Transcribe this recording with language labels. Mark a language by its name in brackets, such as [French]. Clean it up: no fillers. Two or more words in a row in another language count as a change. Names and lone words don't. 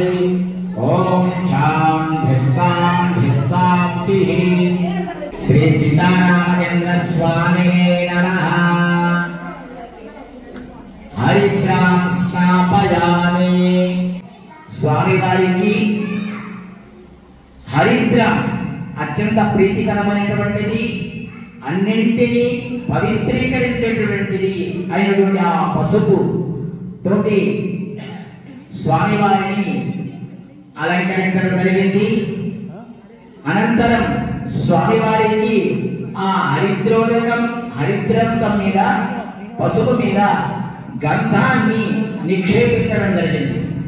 [Sanskrit] ॐ शान्तिः शान्तिः। श्री सीतारामचंद्र स्वामिने नमः। हरिद्रां स्नापयामि। [Telugu] స్వామి వారికి हरिद्रां అత్యంత ప్రీతికరమైనటువంటిది, అన్నింటినీ పవిత్రీకరించేటటువంటిది అయినటువంటి ఆ పసుపు తోటి స్వామివారిని అలంకరించడం జరిగింది. అనంతరం స్వామివారికి ఆ హరిద్రంతం మీద పసుపు మీద గంధాన్ని నిక్షేపించడం జరిగింది.